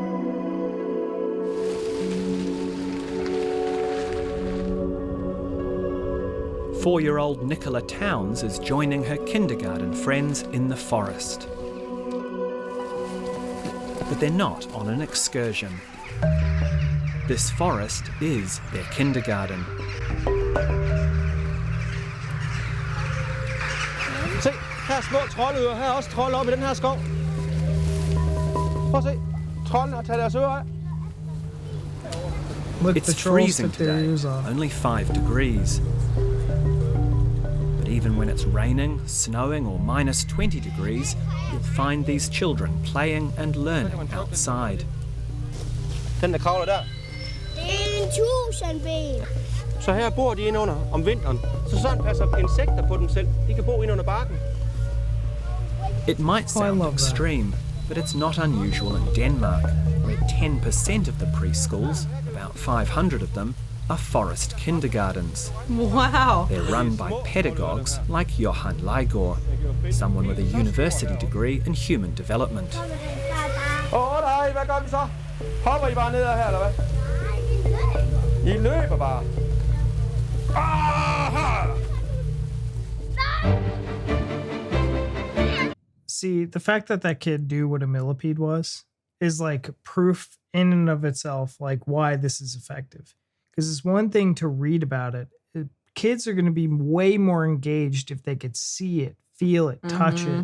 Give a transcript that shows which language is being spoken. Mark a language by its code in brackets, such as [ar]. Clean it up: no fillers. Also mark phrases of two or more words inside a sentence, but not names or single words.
[en] Four-year-old Nicola Towns is joining her kindergarten friends in the forest. But they're not on an excursion. This forest is their kindergarten. [da] Se, her er små troldøer. Her er også trolde oppe i den her skov. Prøv at se. Troldene har taget deres ører af. [en] It's freezing today, only 5 degrees. But even when it's raining, snowing or minus 20 degrees, you'll find these children playing and learning outside. [da] Den der kravler der. Det er en tusindben. Så her bor de inde under om vinteren. Så sådan passer insekter på dem selv. De kan bo inde under barken. [en] It might sound extreme, but it's not unusual in Denmark, where 10% of the preschools, about 500 of them, are forest kindergartens. Wow. They're run by pedagogues like Johan Leigård, someone with a university degree in human development. [da] Nej, hvad gør vi så? Hopper I bare ned her, eller hvad? I løber bare. [en] See, the fact that that kid knew what a millipede was is like proof in and of itself, like why this is effective. Because it's one thing to read about it. Kids are going to be way more engaged if they could see it, feel it, touch it.